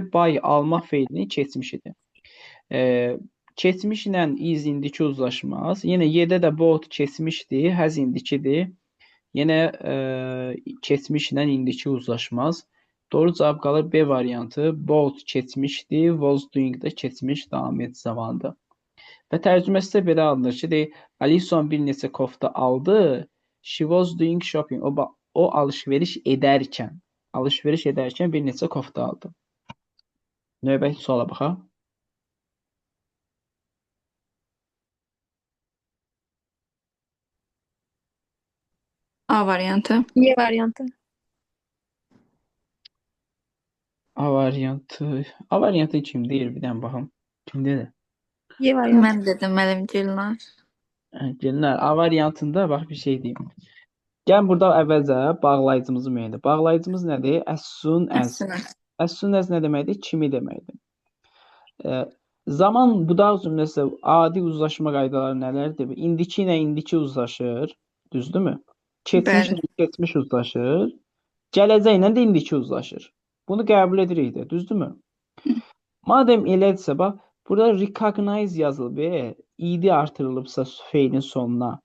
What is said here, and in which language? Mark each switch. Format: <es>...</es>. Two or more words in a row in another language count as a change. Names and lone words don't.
<az>Buy almaq feilinin keçmiş idi. Keçmişlə is indiki uzlaşmaz. Yenə Y-də də both keçmişdir, has indikidir. Yenə keçmişlə indiki uzlaşmaz. Doğru cavab qalır B variantı. Both keçmişdir,</az> <en>was doing</en> <az>də keçmiş davam edici zamandır. Və tərcüməsi də belə alınır ki, deyir, Alison bir neçə kofta aldı.</az> <en>She was doing shopping.</en> <az>O alış-veriş edərkən bir neçə kofta aldı. Növbəti suala baxaq. A variantı. Y variantı. A variantı. A variantı kim deyir? Bir dənə baxım. Kimdədir? Y variantı. Ben dedim Məlim Gülnar. Gəlinlər, A variantında bax bir şey deyim. Gəlin burada əvvəlcə bağlayıcımızı müəyyən edək. Bağlayıcımız nədir?</az> <en>As soon as.</en> <az>Əslində.</az> <en>As soon as</en> <az>nə deməkdir? Kimi deməkdir. Zaman budaq cümləsi adi uzlaşma qaydaları nələrdir? İndiki ilə indiki uzlaşır. Düzdürmü? Keçmiş ilə keçmiş uzlaşır. Gələcək ilə də indiki uzlaşır. Bunu qəbul edirik də, düzdürmü? Madem elədirsə, bax, burada recognize yazılıb, id artırılıbsa feilin sonuna.</az>